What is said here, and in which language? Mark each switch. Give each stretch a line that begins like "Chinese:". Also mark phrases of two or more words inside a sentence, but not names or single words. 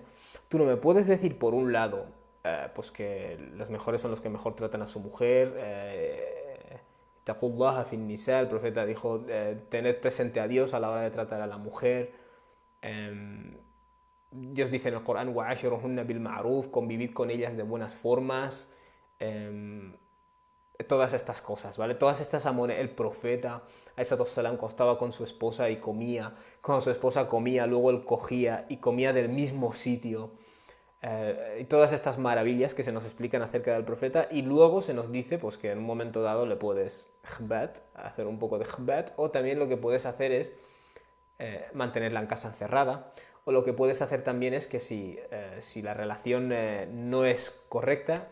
Spanish: Tú no me puedes decir por un lado, pues que los mejores son los que mejor tratan a su mujer,
Arabic: اتقوا الله في النساء,
Spanish: el profeta dijo, tened presente a Dios a la hora de tratar a la mujer. Dios dice en el Corán,
Arabic: وعاشروهن بالمعروف,
Spanish: convivid con ellas de buenas formas. Todas estas cosas, ¿vale? Todas estas amones, el profeta, salam, cuando estaba con su esposa y comía, cuando su esposa comía, luego él cogía y comía del mismo sitio. Y todas estas maravillas que se nos explican acerca del profeta, y luego se nos dice pues que en un momento dado le puedes hacer un poco de khbat, o también lo que puedes hacer es mantenerla en casa encerrada, o lo que puedes hacer también es que si la relación no es correcta.